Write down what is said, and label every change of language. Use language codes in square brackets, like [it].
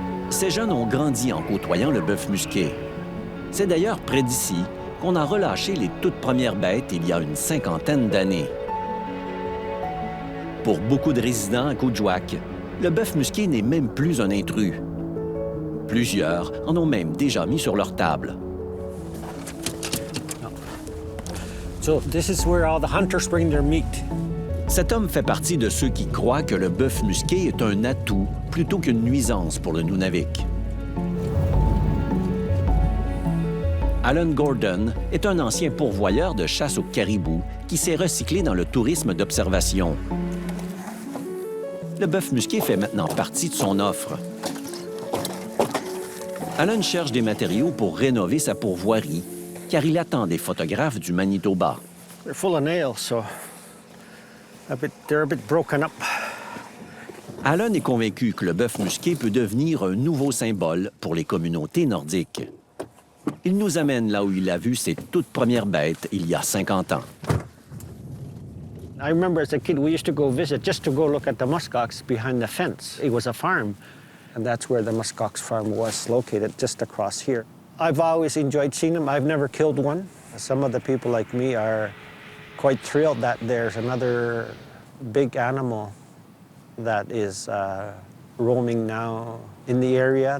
[fr] Ces jeunes ont grandi en côtoyant le bœuf musqué. C'est d'ailleurs près d'ici qu'on a relâché les toutes premières bêtes il y a une 50aine d'années. Pour beaucoup de résidents à Kudjuak, le bœuf musqué n'est même plus un intrus. Plusieurs en ont même déjà mis sur leur table. [en] So this is where all the hunters bring their meat. [fr] Cet homme fait partie de ceux qui croient que le bœuf musqué est un atout plutôt qu'une nuisance pour le Nunavik. Alan Gordon est un ancien pourvoyeur de chasse au caribou qui s'est recyclé dans le tourisme d'observation. Le bœuf musqué fait maintenant partie de son offre. Alan cherche des matériaux pour rénover sa pourvoirie, car il attend des photographes du Manitoba. [en] They're full of nails, so they're a bit broken up. [fr] Alan est convaincu que le bœuf musqué peut devenir un nouveau symbole pour les communautés nordiques. Il nous amène là où il a vu ses toutes premières bêtes il y a 50 ans. [en] I remember as a kid, we used to go visit just to go look at the muskox behind the fence. It was a farm, and that's where the muskox farm was located, just across here. I've always enjoyed seeing them. I've never killed one. Some of the people like me are quite thrilled that there's another big animal that is roaming now in the area.